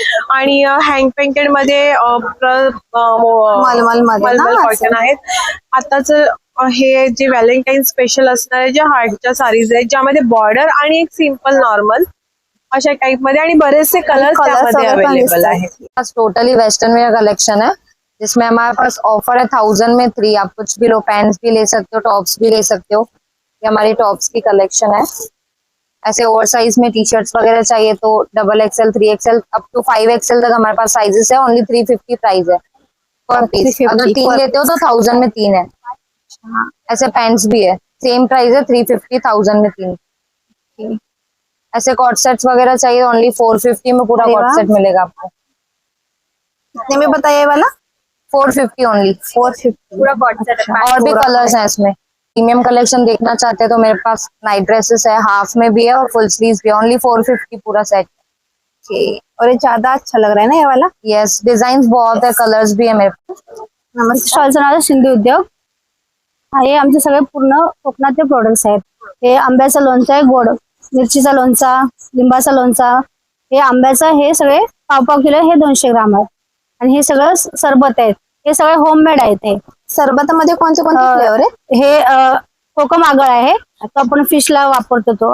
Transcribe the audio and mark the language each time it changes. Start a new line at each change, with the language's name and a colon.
Marathi: आणि hand painted मध्ये मलमल कॉटन आहेत. आताच हे जे व्हॅलेंटाईन स्पेशल असणारे जे हार्टच्या साडीज आहेत, ज्यामध्ये बॉर्डर आणि एक सिंपल नॉर्मल अशा टाइप मध्ये आणि बरेचसे कलर्स त्यामध्ये अवेलेबल आहेत.
Hindi: टोटली वेस्टर्न वेयर कलेक्शन है जिसमें हमारे पास ऑफर है 1000 में 3. आप कुछ भी लो, पैंट्स भी ले सकते हो, टॉप्स भी ले सकते हो. ये हमारी टॉप्स की कलेक्शन है. ऐसे ओवर साइज में टी शर्ट्स वगैरह चाहिए तो XXL, 3XL up to 5XL तक हमारे पास साइजेस है. ओनली 350 प्राइस है पर पीस. अगर 3 लेते हो तो 1000 में 3 है. ऐसे पैंट्स भी है, सेम प्राइस है 350, 1000 में 3. ऐसे कॉट सेट्स वगैरह चाहिए ओनली 450 में पूरा कॉट सेट मिलेगा आपको. कितने में बताइए वाला? 450 ओनली. 450 पूरा कॉट सेट. और भी कलर्स हैं इसमें. प्रीमियम कलेक्शन देखना चाहते हैं तो मेरे पास नाइट ड्रेसेस है, हाफ में भी है और फुल स्लीव्स भी है. ओनली 450 पूरा सेट. और ये ज्यादा अच्छा लग रहा है ना ये वाला? यस, डिजाइन बहुत है, कलर्स भी है मेरे पास.
Marathi: नमस्कार, शिंदे उद्योग. हे आमचे सगळे पूर्ण कोकणातले प्रोडक्ट्स आहेत. हे आंब्याचं लोणचं आहे, गोड मिरचीचा लोणचा, लिंबाचा लोणचा. हे आंब्याचं हे सगळे पाव किलो, हे 200 ग्राम आहे. आणि हे सगळं सरबत आहेत. हे सगळे होममेड आहेत. हे सरबतामध्ये कोणते फ्लेवर आहे? हे कोकम आगळ आहे, तो आपण फिशला वापरतो तो.